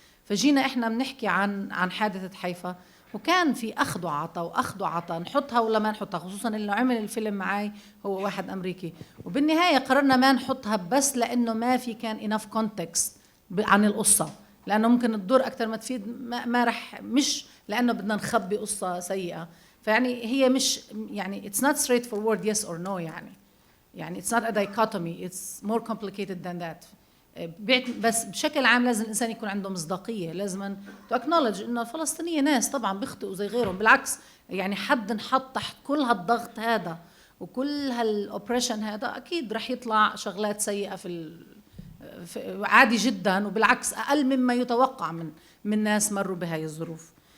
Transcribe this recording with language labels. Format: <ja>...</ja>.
<ar>فجينا احنا بنحكي عن حادثة حيفا، وكان في أخذ وعطا نحطها ولا ما نحطها، خصوصا إنه عمل الفيلم معي هو واحد أمريكي، وبالنهاية قررنا ما نحطها بس لأنه ما في كان</ar> <en>enough context</en> <ar>عن القصة، لأنه ممكن تضر أكتر ما تفيد، ما رح، مش لأنه بدنا نخبي قصة سيئة. فيعني هي مش يعني</ar> <en>it's not straightforward yes or no،</en> <ar>يعني</ar> <en>it's not a dichotomy, it's more complicated than that.</en> <ar>بس بشكل عام لازم الإنسان يكون عنده مصداقية، لازم</ar> <en>to acknowledge</en> <ar>إنه الفلسطينية ناس طبعا بيخطئوا زي غيرهم، بالعكس يعني حد نحط تحت كل هالضغط هذا وكل هالأوبريشن هذا أكيد رح يطلع شغلات سيئة عادي جدا، وبالعكس أقل مما يتوقع من ناس مروا بهاي الظروف.</ar>